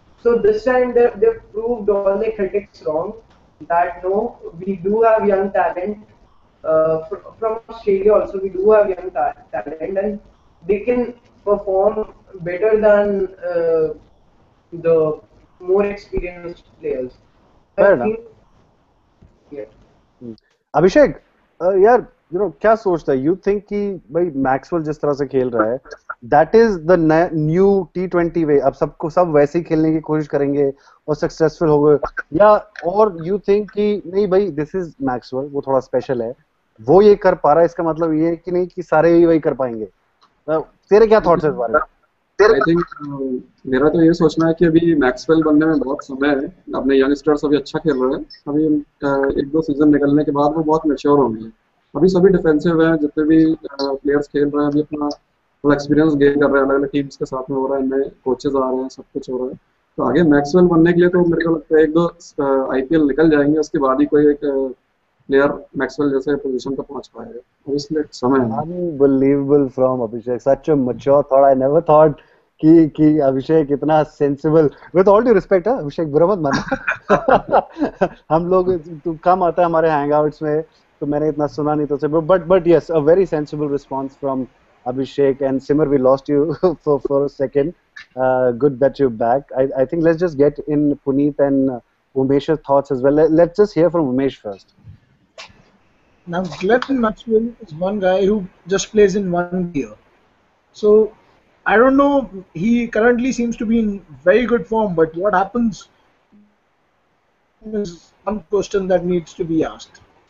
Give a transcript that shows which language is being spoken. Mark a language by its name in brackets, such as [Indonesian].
[English] So this time they've proved all the critics wrong. That no, we do have young talent. From Australia also, we do have young talent, and they can perform better than the more experienced players. I Fair enough. think, yeah. [Hindi] अभिषेक, यार क्या सोचता है? You think कि भाई Maxwell जिस तरह से खेल रहा है, [English] that is the new T20 way, [Hindi] अब सब वैसे ही खेलने की कोशिश करेंगे और सक्सेसफुल हो गए, या और यू थिंक कि नहीं भाई, [English] this is Maxwell, [Hindi] वो थोड़ा स्पेशल है, वो ये कर पा रहा है, इसका मतलब ये कि नहीं कि सारे ही वही कर पाएंगे? तेरे क्या थॉट्स है इस बारे में? [English] I think [Hindi] मेरा तो ये सोचना है कि अभी मैक्सवेल बनने में बहुत समय है। अपने यंगस्टर्स अभी अच्छा खेल रहे हैं, अभी एक दो सीजन निकलने के बाद वो बहुत मैच्योर होंगे। अभी सभी डिफेंसिव हैं, जितने भी प्लेयर्स खेल रहे हैं अभी अपना थोड़ा एक्सपीरियंस गेन कर रहे हैं, अलग अलग टीम्स के साथ में हो रहा है, नए कोचेज आ रहे हैं, सब कुछ हो रहा है। तो आगे मैक्सवेल बनने के लिए तो मेरे को लगता है एक दो IPL निकल जाएंगे, उसके बाद ही कोई एक प्लेयर मैक्सवेल जैसे पोजीशन पर पहुंच पाएगा, तो इसलिए समय है। [English] Unbelievable from Abhishek, such a mature thought. I never thought [Hindi] कि अभिषेक इतना sensible, [English] with all due respect, [Hindi] अभिषेक बुरा मत मानना। हम लोग, तू कम आता है हमारे हैंगआउट्स में, तो मैंने इतना सुना नहीं तो, [English] But yes, a very sensible response from Abhishek. And Simar, we lost you for a second. Good that you're back. I think let's just get in Puneet and Umesh's thoughts as well. Let's just hear from Umesh first. Now, Glenn Maxwell is one guy who just plays in one gear. So, I don't know, he currently seems to be in very good form, but what happens is one question that needs to be asked.